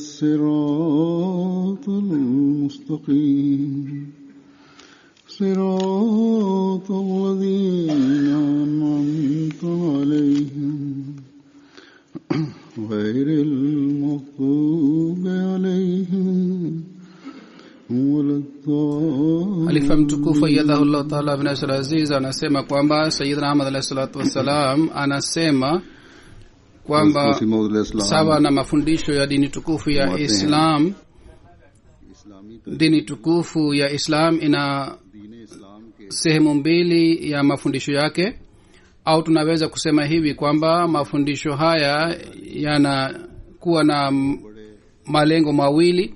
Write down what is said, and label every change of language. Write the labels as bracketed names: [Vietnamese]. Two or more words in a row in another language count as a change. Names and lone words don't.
[Arabic] الصراط المستقيم صراط الذين أنعمت عليهم غير المغضوب عليهم ولا الضالين. [Swahili] Khalifa mtukufu [Arabic] أيده الله تعالى [Swahili] bin Nasr Aziz anasema kwamba Sayyidina Ahmad [Arabic] عليه الصلاة والسلام [Swahili] anasema kwamba sawa na mafundisho ya dini tukufu ya Islam, dini tukufu ya Islam ina sehemu mbili ya mafundisho yake, au tunaweza kusema hivi kwamba mafundisho haya yanakuwa na malengo mawili.